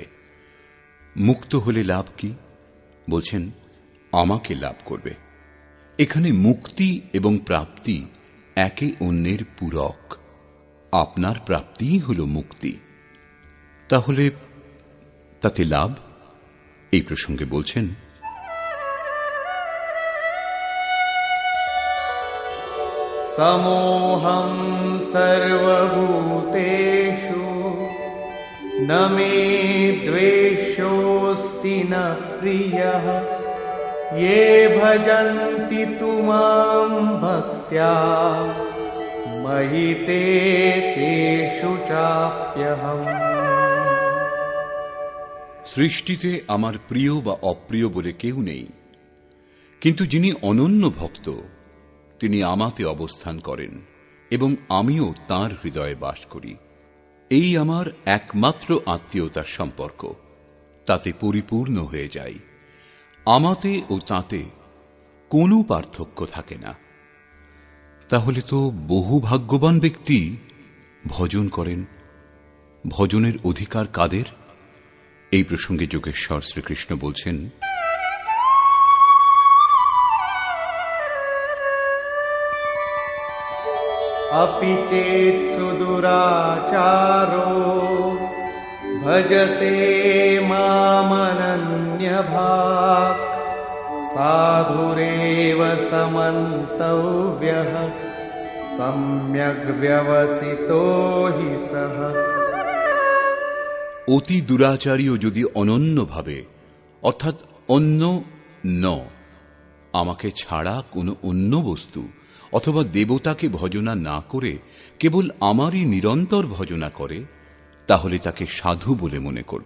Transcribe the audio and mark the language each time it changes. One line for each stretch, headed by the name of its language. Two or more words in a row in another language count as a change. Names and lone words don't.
Bangla: মুক্ত হলে লাভ কি? বলছেন আমাকে লাভ করবে। এখানে মুক্তি এবং প্রাপ্তি একে অন্যের পূরক। আপনার প্রাপ্তিই হল মুক্তি। তাহলে তাতে লাভ? এই প্রসঙ্গে বলছেন
Sanskrit: समोऽहं सर्वभूतेषु न मे द्वेषोऽस्ति न प्रियः ये भजन्ति तु मां भक्त्या महिते तेषु चाप्यहम्।
Bangla: সৃষ্টিতে আমার প্রিয় বা অপ্রিয় বলে কেউ নেই, কিন্তু যিনি অনন্য ভক্ত তিনি আমাতে অবস্থান করেন এবং আমিও তাঁর হৃদয়ে বাস করি। এই আমার একমাত্র আত্মীয়তার সম্পর্ক, তাতে পরিপূর্ণ হয়ে যাই। আমাতে ও তাঁতে কোনো পার্থক্য থাকে না। তাহলে তো বহু ভাগ্যবান ব্যক্তি ভজন করেন। ভজনের অধিকার কাদের? এই প্রসঙ্গে যোগেশ্বর শ্রীকৃষ্ণ বলছেন,
Sanskrit: अपि चेत् सुदुराचारो भजते मामनन्यभाक् साधुरेव समन्तव्यः सम्यग् व्यवसितो हि सः।
Bangla: অতি দুরাচারীও যদি অনন্যভাবে অর্থাৎ অন্য ন আমাকে ছাড়া কোনো অন্য বস্তু অথবা দেবতাকে ভজনা না করে কেবল আমারই নিরন্তর ভজনা করে, তাহলে তাকে সাধু বলে মনে করবে।